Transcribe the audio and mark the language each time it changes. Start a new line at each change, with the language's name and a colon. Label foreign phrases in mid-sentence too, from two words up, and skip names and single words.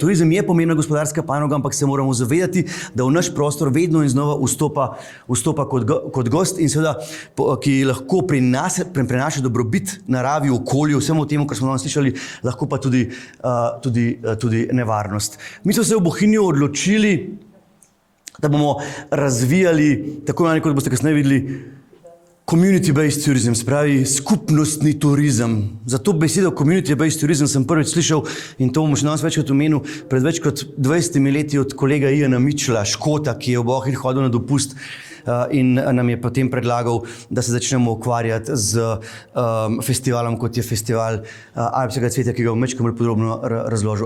Slovenian: Turizem je pomembna gospodarska panoga, ampak se moramo zavedati, da v naš prostor vedno in znova vstopa kot gost in seveda, ki lahko prenaša dobrobit naravi, okolju, vsemu temu, kar smo danes slišali, lahko pa tudi nevarnost. Mi smo se v Bohinju odločili, da bomo razvijali, tako kot boste kasneje videli,
English: community-based tourism,
Slovenian: se pravi skupnostni turizem. Za to besedo
English: community-based tourism
Slovenian: sem prvič slišal in to bom še danes večkrat omenil pred več kot 20 leti od kolega Iana Mitchella, Škota, ki je v Bohinj hodil na dopust in nam je potem predlagal, da se začnemo ukvarjati z festivalom, kot je festival Alpskega cvetja, ki ga bom večkrat bolj podrobno razložil.